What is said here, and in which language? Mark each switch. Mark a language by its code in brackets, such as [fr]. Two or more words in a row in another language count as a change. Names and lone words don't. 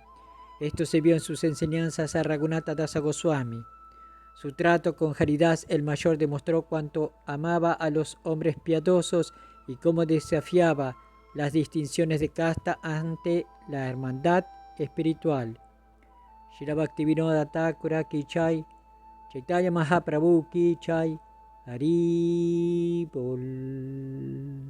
[es] Esto se vio en sus enseñanzas a Raghunatha Dasa Goswami. Su trato con Haridas el mayor demostró cuánto amaba a los hombres piadosos y cómo desafiaba las distinciones de casta ante la hermandad espiritual. [hi] श्रील भक्तिविनोद ठाकुर की जय, चैतन्य महाप्रभु की जय, हरि बोल.